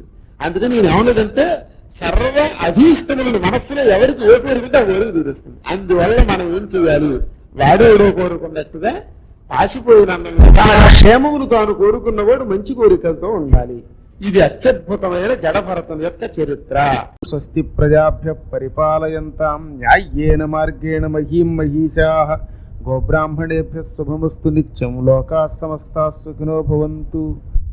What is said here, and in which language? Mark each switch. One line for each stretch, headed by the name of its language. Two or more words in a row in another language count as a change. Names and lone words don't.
Telugu: అందుకని నేను ఏమన్నదంటే సర్వ అభీష్టములను మనస్సులో ఎవరికి ఏ కోరుకుంటే ఆ కోరిక తీరుస్తుంది. అందువల్ల మనం ఏం చేయాలి, వాడేవడో కోరుకున్నట్టుగా పాసిపోయిన తన క్షేమమును తాను కోరుకున్నవాడు మంచి కోరికలతో ఉండాలి. ఇది అత్యద్భుతమైన జడభరతం యొక్క చరిత్ర.
Sanskrit: స్వస్తి ప్రజాభ్య పరిపాలయంతాం న్యాయ్యేన మార్గేణ మహీం మహీషాః గోబ్రాహ్మణేభ్యः శుభమస్తు నిత్యం లోకాః సమస్తాః సుఖినో భవంతు.